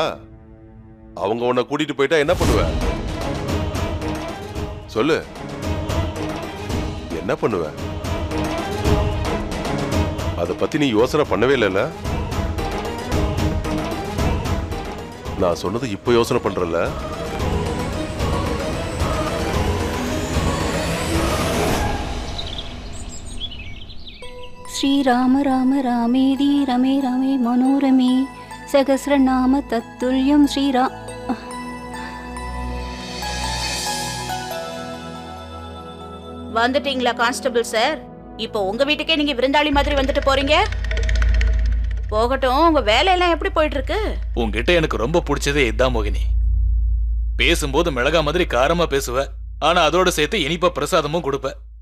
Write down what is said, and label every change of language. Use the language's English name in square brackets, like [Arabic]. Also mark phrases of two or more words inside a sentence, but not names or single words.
[Tamil] அவங்க உன்னை கூட்டிட்டு போயிட்டா என்ன பண்ணுவ? சொல்லு, என்ன பண்ணுவ? அத பத்தி நீ யோசனை பண்ணவே இல்லைல்ல? நான் சொன்னது இப்ப யோசனை பண்றல? [Sanskrit] श्रीराम राम रामेति रमे रमे मनोरमे सहस्रनाम तत्तुल्यं श्रीराम. [Tamil] வந்துட்டீங்களா [English] constable sir? [Tamil] இப்போ உங்க வீட்டுக்கே நீங்க விருந்தாளி மாதிரி வந்துட்டு போறீங்க. போகட்டும், உங்க வேலையெல்லாம் எப்படி போயிட்டு இருக்கு? உங்ககிட்ட எனக்கு ரொம்ப பிடிச்சதே இதுதான் மோகினி. பேசும்போது மிளகா மாதிரி காரமா பேசுவ, ஆனா அதோட சேர்த்து இனிப்பா பிரசாதமும் கொடுப்ப.